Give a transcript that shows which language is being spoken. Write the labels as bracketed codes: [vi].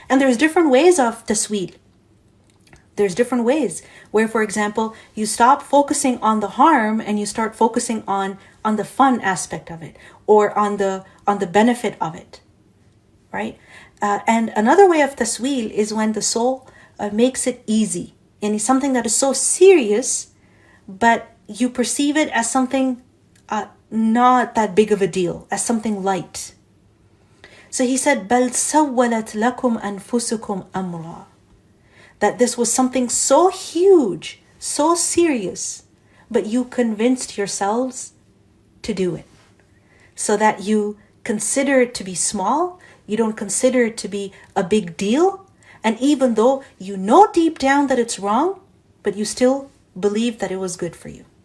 [en] And there's different ways of tasweed. There's different ways where, for example, you stop focusing on the harm and you start focusing on the fun aspect of it, or on the benefit of it, right? And another way of tasweel is when the soul makes it easy, and it's something that is so serious, but you perceive it as something not that big of a deal, as something light. So he said, [ar] بَلْ سَوَّلَتْ لَكُمْ أَنفُسُكُمْ أَمْرًا. [en] That this was something so huge, so serious, but you convinced yourselves to do it. So that you consider it to be small, you don't consider it to be a big deal, and even though you know deep down that it's wrong, but you still believe that it was good for you.